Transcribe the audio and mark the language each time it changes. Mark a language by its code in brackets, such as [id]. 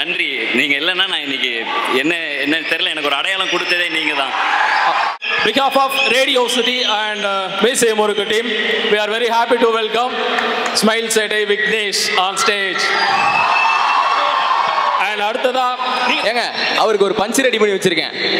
[ta] நன்றி, நீங்கள் இல்லைன்னா நான் இன்னைக்கு என்ன தெரியல, எனக்கு ஒரு அடையாளம் கொடுத்ததே நீங்கள் தான். [en] Behalf of Radio City and Meesai Murukku team, we are very happy to welcome Smile Sete Vignesh on stage. [ta] And அடுத்ததா ஏங்க அவருக்கு ஒரு பஞ்ச் ரெடி பண்ணி வச்சிருக்கேன்.